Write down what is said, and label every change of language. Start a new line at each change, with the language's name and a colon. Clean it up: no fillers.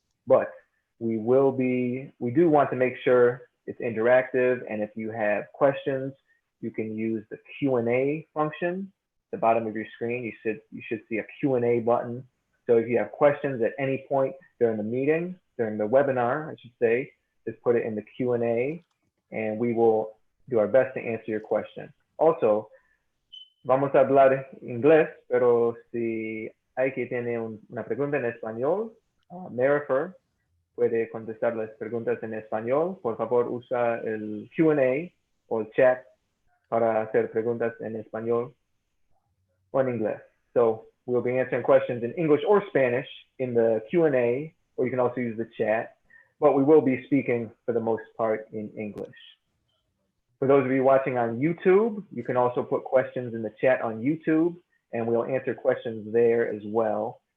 English: But we do want to make sure it's interactive, and if you have questions, you can use the Q&A function at the bottom of your screen. You should see a Q&A button. So if you have questions at any point during the meeting, during the webinar, I should say, just put it in the Q&A, and we will do our best to answer your question.
Spanish: Also, vamos a hablar inglés, pero si hay que tener una pregunta en español, Marifer puede contestar las preguntas en español. Por favor, usa el Q&A o el chat para hacer preguntas en español o en inglés.
English: So we'll be answering questions in English or Spanish in the Q&A, or you can also use the chat, but we will be speaking for the most part in English. For those of you watching on YouTube, you can also put questions in the chat on YouTube, and we'll answer questions there as well.